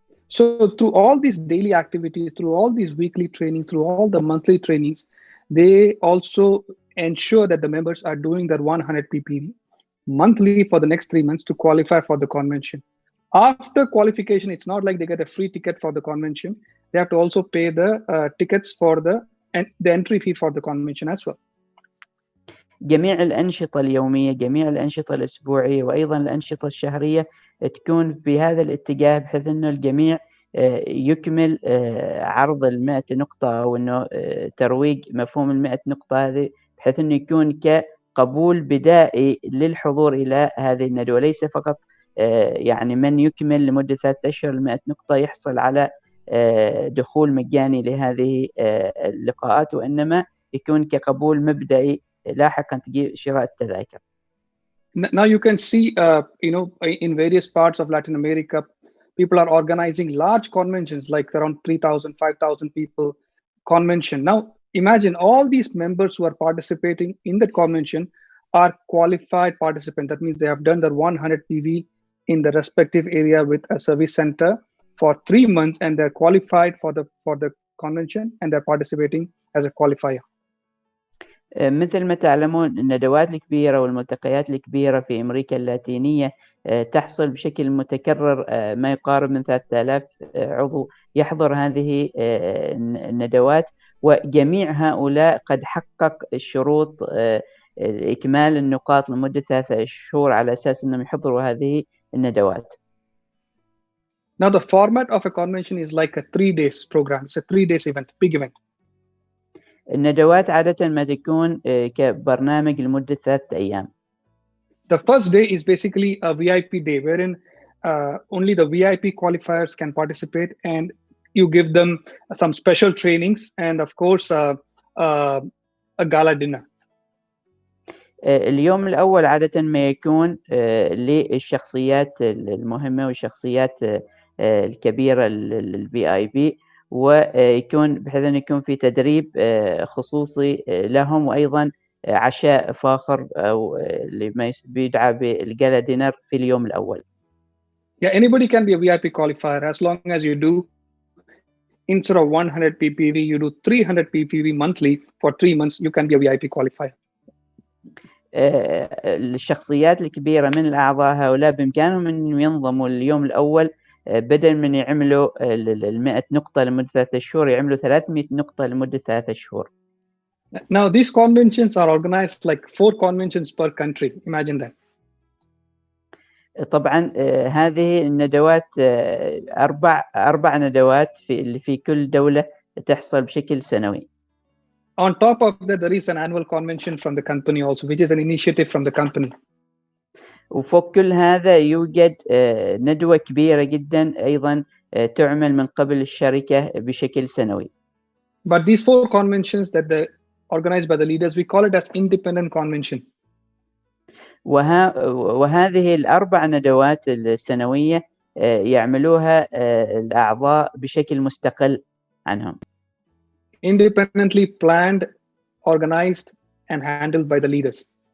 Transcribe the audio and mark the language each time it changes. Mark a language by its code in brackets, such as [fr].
[en] So through all these daily activities, through all these weekly training, through all the monthly trainings, they also ensure that the members are doing that 100 ppv monthly for the next 3 months to qualify for the convention. After qualification, it's not like they get a free ticket for the convention. They have to also pay the tickets for the entry fee for the convention as well. [ar] جميع الأنشطة اليومية، جميع الأنشطة الأسبوعية، وأيضا الأنشطة الشهرية تكون بهذا الاتجاه، بحيث أنه الجميع يكمل عرض 100 نقطة، أو أنه ترويج مفهوم 100 نقطة هذه، بحيث أنه يكون كقبول بدائي للحضور إلى هذه الندوة. ليس فقط يعني من يكمل لمدة 3 أشهر 100 نقطة يحصل على دخول مجاني لهذه اللقاءات، وإنما يكون كقبول مبدئي لاحقا تجي شراء التذاكر. [en] Now you can see, in various parts of Latin America, people are organizing large conventions, like around 3,000, 5,000 people convention. Now imagine all these members who are participating in the convention are qualified participants. That means they have done the 100 PV in the respective area with a service center for 3 months, and they're qualified for the convention, and they're participating as a qualifier. [ar] مثل ما تعلمون الندوات الكبيرة والملتقيات الكبيرة في أمريكا اللاتينية تحصل بشكل متكرر، ما يقارب من 3000 عضو يحضر هذه الندوات، وجميع هؤلاء قد حقق الشروط إكمال النقاط لمدة 3 شهور على أساس أنهم يحضروا هذه الندوات. [en] Now the format of a convention is like a 3 days program. It's a 3 days event, big event. [ar] الندوات عادة ما تكون كبرنامج لمدة 3 أيام. [en] The first day is basically a VIP day, wherein only the VIP qualifiers can participate, and you give them some special trainings and of course a gala dinner. [ar] اليوم الأول عادة ما يكون للشخصيات المهمة والشخصيات الكبيرة الVIP، ويكون بحيث أن يكون في تدريب خصوصي لهم، وأيضا عشاء فاخر أو اللي ما بيدعى بالجالا دينر في اليوم الأول. [en] Yeah, anybody can be a VIP qualifier as long as you do, instead of 100 ppv, you do 300 ppv monthly for 3 months, you can be a VIP qualifier. [ar] الشخصيات الكبيرة من الأعضاء هؤلاء بإمكانهم أن ينضموا اليوم الأول بدل من يعملوا 100 نقطة لمدة 3 شهور يعملوا 300 نقطة لمدة 3 شهور. [en] Now these conventions are organized like 4 conventions per country. Imagine that. [ar] طبعا هذه الندوات 4 ندوات في كل دولة تحصل بشكل سنوي. [en] On top of that, there is an annual convention from the company also, which is an initiative from the company. [ar] وفوق كل هذا يوجد ندوة كبيرة جدا أيضا تعمل من قبل الشركة بشكل سنوي. [en] But these 4 conventions that are organized by the leaders, we call it as independent convention. [ar] وهذه ال4 ندوات السنوية يعملوها الأعضاء بشكل مستقل عنهم. [en] Independently planned, organized, and handled by the leaders.